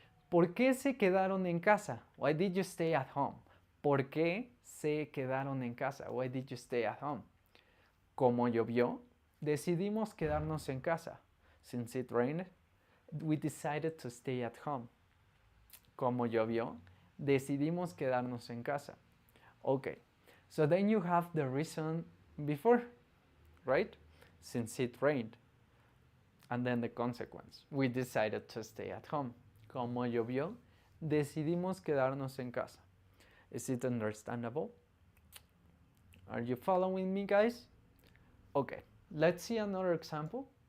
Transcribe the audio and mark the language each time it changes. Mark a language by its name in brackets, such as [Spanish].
[Spanish] ¿Por qué se quedaron en casa? [English] Why did you stay at home? [Spanish] ¿Por qué se quedaron en casa? [English] Why did you stay at home? [Spanish] Como llovió, decidimos quedarnos en casa. [English] Since it rained, we decided to stay at home. [Spanish] Como llovió, decidimos quedarnos en casa. [English] Okay, so then you have the reason before, right? Since it rained. And then the consequence. We decided to stay at home. [Spanish] Como llovió, decidimos quedarnos en casa. [English] Is it understandable? Are you following me, guys? Okay, let's see another example.